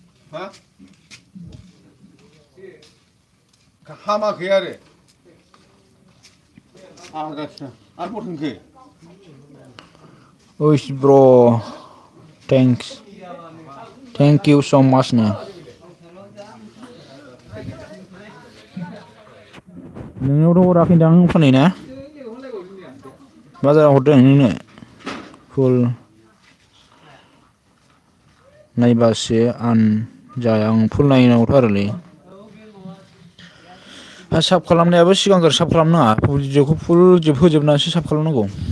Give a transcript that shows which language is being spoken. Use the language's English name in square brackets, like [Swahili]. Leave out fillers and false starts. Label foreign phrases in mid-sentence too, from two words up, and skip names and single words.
[Bodo] मा हामाखै आरो आजाखिना आरो बथोनखो [English] Uish bro, thank you so much [Bodo] नो नोंनावथ' हराखैदां फनै ना बाजाराव हरदों नोंनो फुल नायबासो आनजाया आं फुल नायनांगौथ' आरोलै साब खालामनायाबो सिगांग्रो साब खालामनाङा भिडिअखौ फुल होजोबनानैसो साब खालामनांगौ